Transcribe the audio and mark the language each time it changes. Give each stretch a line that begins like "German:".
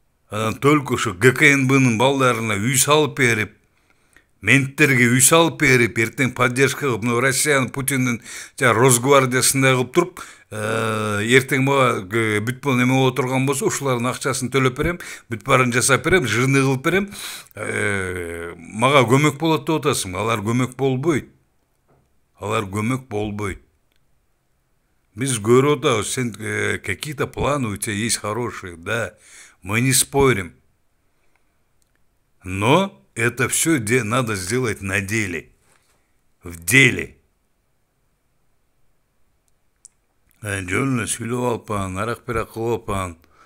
Kyrgyz: Анан только ушу ГКНБнын балдарына үй салып берип, менттерге үй салып берип, эртең поддержка кылып, мына Россиянын Путиндин Росгвардиясындай кылып туруп, эртең мага бүт бул неме боло турган болсо, ушулардын акчасын төлөп берем, бүт баарын жасап берем, жыйыны кылып берем, мага көмөк болот деп атасың. Алар көмөк болбойт. Алар көмөк болбойт. Биз көрүп атабыз, сен
Russian: какие-то планы у тебя есть хорошие, да, мы не спорим. Но это все надо сделать на деле. В деле.
Kyrgyz: Жөн сүйлөп алпан, арак бирак кылып алпан.